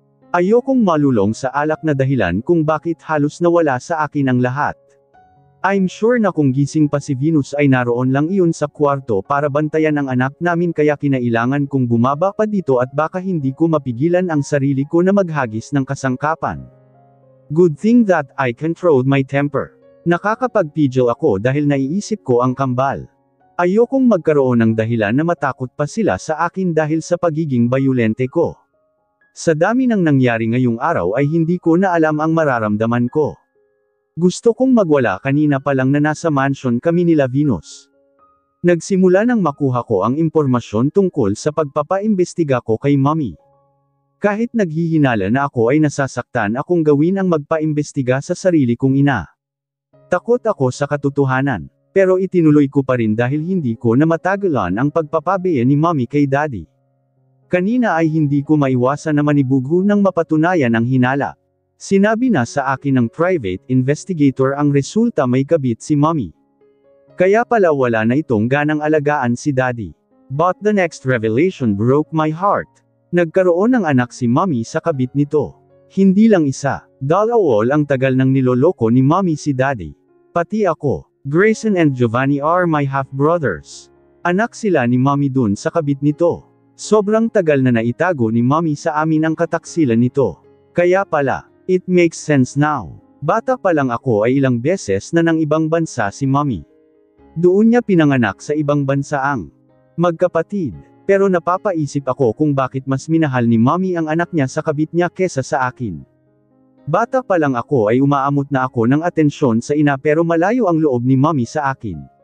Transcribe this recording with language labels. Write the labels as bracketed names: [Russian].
[Filipino] Ayokong malulong sa alak na dahilan kung bakit halos nawala sa akin ang lahat. [English] I'm sure [Filipino] na kung gising pa si Venus ay naroon lang iyon sa kwarto para bantayan ang anak namin kaya kinailangan kong bumaba pa dito at baka hindi ko mapigilan ang sarili ko na maghagis ng kasangkapan. [English] Good thing that I controlled my temper. [Filipino] Nakakapagpigil ako dahil naiisip ko ang kambal. Ayokong magkaroon ng dahilan na matakot pa sila sa akin dahil sa pagiging bayulente ko. Sa dami ng nangyari ngayong araw ay hindi ko na alam ang mararamdaman ko. Gusto kong magwala kanina pa lang na nasa mansion kami nila Venus. Nagsimula nang makuha ko ang impormasyon tungkol sa pagpapaimbestiga ko kay Mommy. Kahit naghihinala na ako ay nasasaktan akong gawin ang magpaimbestiga sa sarili kong ina. Takot ako sa katotohanan, pero itinuloy ko pa rin dahil hindi ko na matagalan ang pagpapabeya ni Mommy kay Daddy. Kanina ay hindi ko maiwasan na manibugo nang mapatunayan ang hinala. Sinabi na sa akin ng private investigator ang resulta may kabit si Mommy. Kaya pala wala na itong ganang alagaan si Daddy. [English] But the next revelation broke my heart. [Filipino] Nagkaroon ng anak si Mommy sa kabit nito. Hindi lang isa, dalawal ang tagal nang niloloko ni Mommy si Daddy. Pati ako. [English] Grayson and Giovanni are my half-brothers. [Filipino] Anak sila ni Mommy dun sa kabit nito. Sobrang tagal na naitago ni Mommy sa amin ang kataksilan nito. Kaya pala, [English] it makes sense now. [Filipino] Bata pa lang ako ay ilang beses na ng ibang bansa si Mommy. Doon niya pinanganak sa ibang bansa ang magkapatid. Pero napapaisip ako kung bakit mas minahal ni Mommy ang anak niya sa kabit niya kesa sa akin. Bata pa lang ako ay umaamot na ako ng atensyon sa ina pero malayo ang loob ni Mommy sa akin.